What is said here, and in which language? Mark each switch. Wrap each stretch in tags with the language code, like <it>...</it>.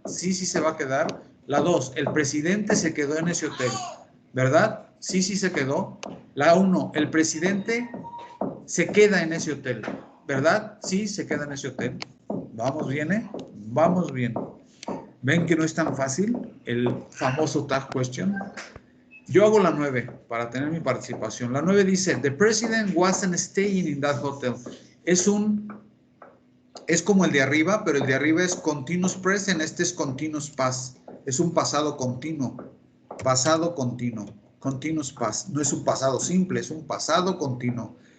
<es>Sí, sí se va a quedar. La 2. El presidente se quedó en ese hotel, ¿verdad? Sí, sí se quedó. La 1. El presidente se queda en ese hotel, ¿verdad? Sí, se queda en ese hotel. Vamos bien, ¿eh? Vamos bien. ¿Ven que no es tan fácil el famoso tag question? Yo hago la 9 para tener mi participación. La 9 dice,</es> <en>the president wasn't staying in that hotel.</en> <es>Es como el de arriba, pero el de arriba es continuous present, este es continuous past. Es un pasado continuo. Pasado continuo. Continuous past. No es un pasado simple, es un pasado continuo.</es>